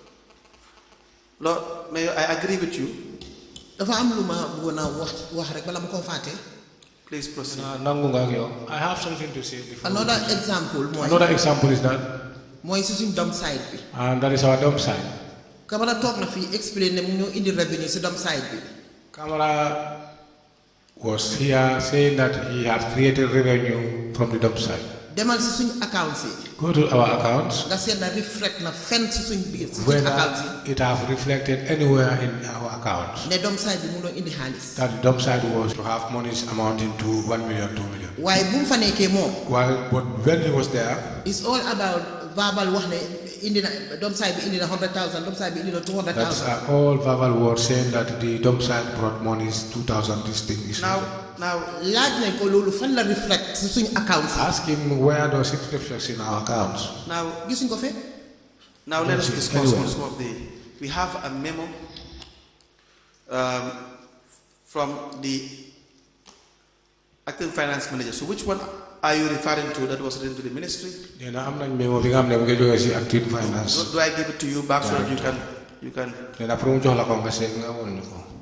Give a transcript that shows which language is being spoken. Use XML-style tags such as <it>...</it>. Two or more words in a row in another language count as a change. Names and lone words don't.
<en>Lord, Mayor, I agree with you. Please proceed. I have something to say before. Another example is that. And that is our dump site.</en> <wo>Kamara talk na fi explain ne mu indi revenue ci dump site bi.</wo> <en>Kamara was here saying that he has created revenue from the dump site.</en> <wo>Demal ci suñ accounts yi.</wo> <en>Go to our accounts.</en> <wo>Nga seet na reflect na fenn ci suñ biir ci</wo> <en>whether</en> <wo>accounts yi.</wo> <en>it have reflected anywhere in our accounts.</en> <wo>Ne dump site bi mu doon indi xaalis.</wo> <en>That the dump site was to have monies amounting to 1 million, 2 million.</en> <wo>Waaye bu mu fa nekkee moom.</wo> <en>But when he was there, it's all about verbal</en> <wo>wax ne indi na dump site bi indi na 100,000, dump site bi indi na 200,000.</wo> <en>That's all verbal words saying that the dump site brought monies 2,000. This thing is now</en> <wo>laaj nañ ko loolu fan la reflect ci suñ accounts.</wo> <en>Ask him where does it reflect in our accounts. Now</en> <wo>gisuñ ko fe.</wo> <en>Now let us discuss some of the. We have a memo from the acting finance manager. So which one are you referring to that was written to the ministry?</en> <wo>Memo bi nga xam ne mu ngi jógee ci</wo> <en>acting finance. Do I give it to you back so that you can?</en> <wo>Pour mu jox la ko nga seet nga woon ñu ko.</wo>